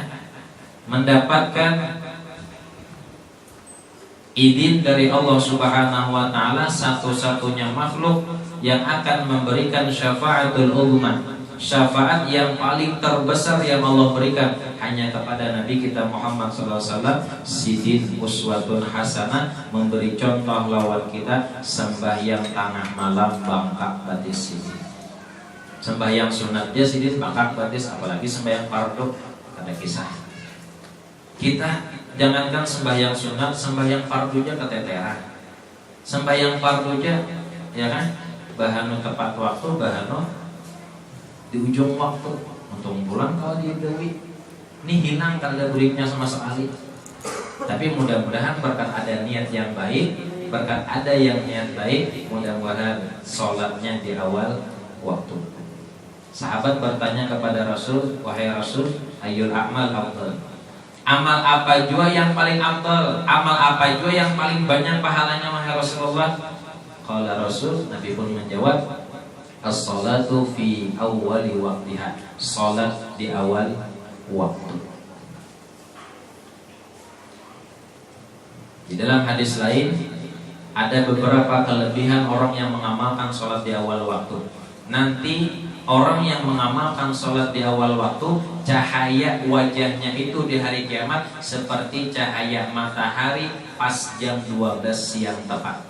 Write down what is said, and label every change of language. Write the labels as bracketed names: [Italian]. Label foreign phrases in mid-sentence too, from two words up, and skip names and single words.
[Indonesian] Mendapatkan izin dari Allah [Arabic] سبحانه وتعالى, [Indonesian] satu-satunya makhluk yang akan memberikan [Arabic] الشفاعة العظمى. [Indonesian] Syafaat yang paling terbesar yang Allah berikan hanya kepada Nabi kita Muhammad SAW. [Banjar] Sidin [Arabic] أسوة حسنة, [Banjar] memberi contoh lawan kita sembahyang tengah malam bangkak batis sidin. Sembahyang sunat dia sidin bangkak batis, apalagi sembahyang fardu ada kisah. [Indonesian] Kita jangankan sembahyang sunat, sembahyang fardunya keteteran. [Banjar] Sembahyang fardunya ya kan, bahanu tepat waktu, bahanu di ujung waktu. Untung pulang kalau dia dewi ini hilang kalau beriknya sama sekali. [Indonesian] Tapi mudah-mudahan berkat ada niat yang baik, berkat ada yang niat baik, mudah-mudahan sholatnya di awal waktu. Sahabat bertanya kepada Rasul, wahai Rasul, [Arabic] أي الأعمال أفضل? [Indonesian] Amal apa jua yang paling afdal? Amal apa jua yang paling banyak pahalanya wahai Rasulullah? [Arabic] قال رسول, [Indonesian] Nabi pun menjawab, [Arabic] الصلاة في أول وقتها. [Indonesian] Salat di awal waktu. Di dalam hadis lain ada beberapa kelebihan orang yang mengamalkan salat di awal waktu. Nanti orang yang mengamalkan salat di awal waktu, cahaya wajahnya itu di hari kiamat seperti cahaya matahari pas jam 12 siang tepat.